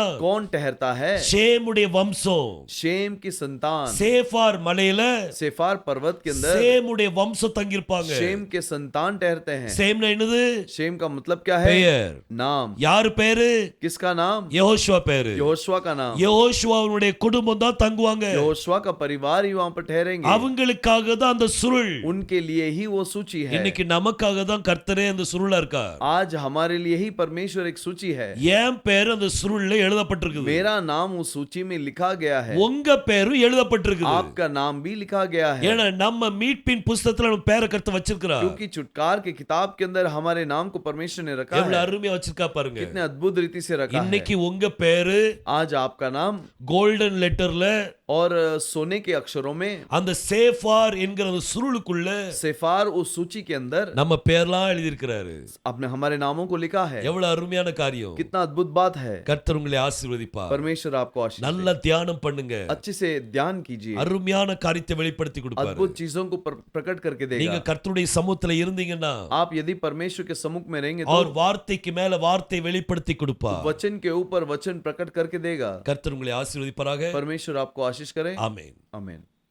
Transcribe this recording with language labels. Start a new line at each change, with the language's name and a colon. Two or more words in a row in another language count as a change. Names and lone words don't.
Hindi: कौन ठहरता है?
Tamil: ஷேமுடைய வம்சம்.
Hindi: शेम की संतान।
Tamil: சேஃபார் மலையில
Hindi: सेफार पर्वत के अंदर
Tamil: சேமுடைய வம்சம் தங்கி இருப்பாங்க.
Hindi: शेम के संतान ठहरते हैं।
Tamil: சேம்னா என்னது?
Hindi: शेम का मतलब क्या है?
Tamil: பெயர்.
Hindi: नाम।
Tamil: யாரு பேரு?
Hindi: किसका नाम?
Tamil: யெகோஷுவா பேரு.
Hindi: यहोशुआ का नाम।
Tamil: யெகோஷுவாவுடைய குடும்பம் தான் தங்குவாங்க.
Hindi: यहोशुआ का परिवार ही वहां पर ठहरेंगे।
Tamil: அவங்களுக்காக தான் அந்த சுருள்.
Hindi: उनके लिए ही वो सूची है।
Tamil: இன்னைக்கு நமக்காக தான் கர்த்தரே அந்த சுருளா இருக்கா.
Hindi: आज हमारे लिए ही परमेश्वर एक सूची है।
Tamil: என் பேர் அந்த சுருள்ல எழுதப்பட்டிருக்குது.
Hindi: मेरा नाम उस सूची में लिखा गया है।
Tamil: உங்க பேரும் எழுதப்பட்டிருக்குது.
Hindi: आपका नाम भी लिखा गया है।
Tamil: ஏன்னா நம்ம மீட்பின் புஸ்தகத்துல நம்ம பேரை கர்த்தர் வச்சிருக்கிறார்.
Hindi: क्योंकि चुटकार के किताब के अंदर हमारे नाम को परमेश्वर ने रखा
Tamil: எவ்வளவு
Hindi: है।
Tamil: அருமையா வச்சிருக்கா பாருங்க.
Hindi: कितने अद्भुत रीति से रखा है।
Tamil: இன்னைக்கு உங்க பேரு
Hindi: आज आपका नाम
English: golden letter-ல
Hindi: और सोने के अक्षरों में
Tamil: அந்த சேஃபார் என்கிற அந்த சுருளுக்குள்ள
Hindi: सेफार उस सूची के अंदर
Tamil: நம்ம பேர்லாம் எழுதி இருக்கிறாரு.
Hindi: आपने हमारे नामों को लिखा है।
Tamil: எவ்வளவு அருமையான காரியம்.
Hindi: कितना अद्भुत बात है।
Tamil: கர்த்தர் உங்களை ஆசீர்வதிப்பார்.
Hindi: परमेश्वर आपको आशीष दे।
Tamil: நல்ல தியானம் பண்ணுங்க.
Hindi: अच्छे से ध्यान कीजिए।
Tamil: அருமையான காரியத்தை வெளிப்படுத்தி கொடுப்பாரு.
Hindi: अद्भुत चीजों को प्रकट करके
Tamil: நீங்க
Hindi: देगा।
Tamil: கர்த்தருடைய சமூகத்துல இருந்தீங்கன்னா
Hindi: आप यदि परमेश्वर के सम्मुख में रहेंगे
Tamil: அவர்
Hindi: तो
Tamil: வார்த்தைக்கு மேல வார்த்தை வெளிப்படுத்தி கொடுப்பார்.
Hindi: वचन के ऊपर वचन प्रकट करके देगा।
Tamil: கர்த்தர் உங்களை ஆசீர்வதிப்பாராக.
Hindi: परमेश्वर आपको आशीष करे।
Tamil: ஆமென்.
Hindi: आमीन।